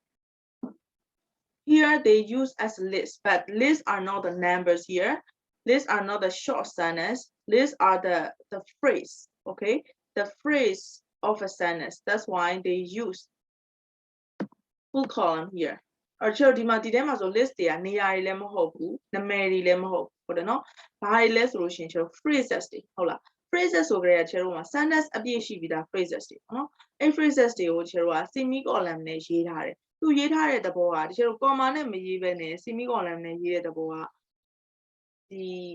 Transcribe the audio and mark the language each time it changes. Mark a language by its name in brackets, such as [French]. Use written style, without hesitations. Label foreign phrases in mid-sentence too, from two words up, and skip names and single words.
[English] Here they use as list, but lists are not the numbers here. Lists are not the short sentence. Lists are the phrase, okay? The phrase of a sentence. That's why they use full column here. [Burmese] 而且ဒီမှာမှာဆို list တွေကနေရာတွေလည်းမဟုတ်ဘူးနာမည်တွေလည်းမဟုတ်ဘူးဟုတ်တယ်နော်ဘာတွေလဲဆိုလို့ရှိရင်ကျွန်တော် phrases တွေဟုတ်လား phrases ဆိုကြတဲ့ကျွန်တော်တို့မှာ sentence အပြည့်ရှိပြီးသား phrases တွေနော်အဲ့ phrases တွေကိုကျွန်တော်တို့က [English] semi column [Burmese] နဲ့ရေးထားတယ်သူရေးထားတဲ့သဘောကကျွန်တော် comma နဲ့မရေးဘဲနဲ့ [English] semi column [Burmese] နဲ့ရေးတဲ့သဘောကဒီ